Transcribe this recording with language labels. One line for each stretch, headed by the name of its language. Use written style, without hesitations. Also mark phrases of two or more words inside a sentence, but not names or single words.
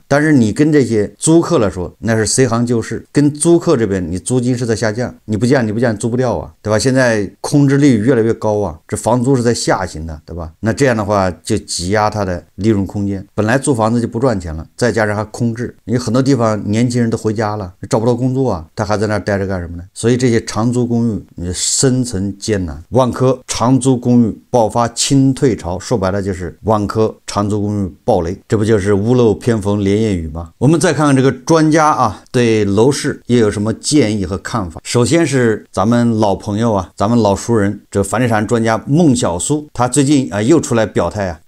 Chinese: 但是你跟這些租客來說，那是隨行就市，跟租客這邊你租金是在下降，你不降租不掉啊，對吧？現在空置率越來越高啊，這房租是在下行的，对吧？那這樣的話就擠壓它的利潤空間，本來租房子就不賺錢了，再加上還空置，你很多地方年輕人都回家了，找不到工作啊，他還在那兒待着幹什麼呢？所以這些長租公寓你生存艱難。萬科長租公寓爆發清退潮，說白了就是萬科長租公寓爆雷，這不就是屋漏偏逢連夜雨嗎？我們再看看這個專家啊，對樓市也有什麼建議和看法。首先是咱們老朋友啊，咱們老熟人，這房地產專家孟小苏，他最近又出來表態啊。